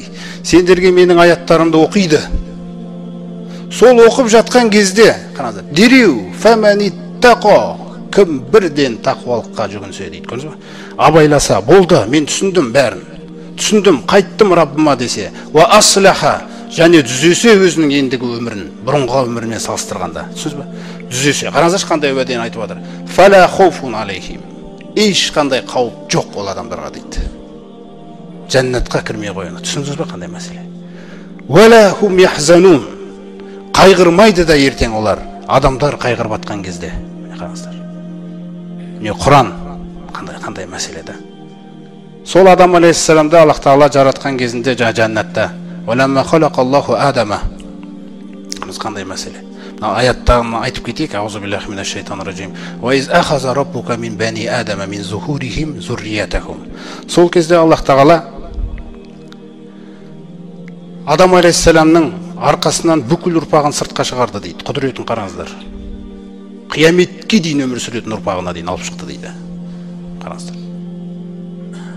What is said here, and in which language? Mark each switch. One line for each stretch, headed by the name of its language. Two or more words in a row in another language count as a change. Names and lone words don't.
Kazakh: Сендерге менің аяттарымды оқиды. Сол оқып жатқан кезде, қараңыздар, дереу фаманиттақо, кім бірден тақуалыққа жүгінсе дейді. Көрдіңіз бе? Абайласа, болды, мен түсіндім бәрін. Түсіндім, қайттым Раббыма десе,
Arabic: وأصلح,
Kazakh: және дүзесе өзінің ендігі өмірін, бұрынғы өмірімен салыстырғанда. Түсінсіз бе? Дүзесе. Қараңыздар қандай уәдені айтып отыр.
Arabic: فلا خوف عليهم.
Kazakh: Ешқандай қауіп жоқ ол адамдарға дейді. Жәннатқа кірмей қойыңыз. Түсіндіңіз бе қандай мәселе?
Arabic: ولا هم يحزنون.
Kazakh: Қайғырмайды да ертең олар. Адамдар қайғырып атқан кезде. Қараңыздар. Міне Құран қандай мәселе да. Сол Адам алейхиссаламды Аллах Тағала жаратқан кезінде жәннатта.
Arabic: ولما خلق الله آدم.
Kazakh: Қандай мәселе. Аяттарын айтып кетейік.
Arabic: أعوذ بالله من الشيطان الرجيم وإذ أخذ ربك من بني آدم من ظهورهم ذريتهم.
Kazakh: Сол кезде Аллах Тағала Адам алейхиссаламның арқасынан бүкіл ұрпағын сыртқа шығарды дейді. Құдіретін қараңыздар. Қияметке дейін өмір сүретін ұрпағына дейін алып шықты дейді.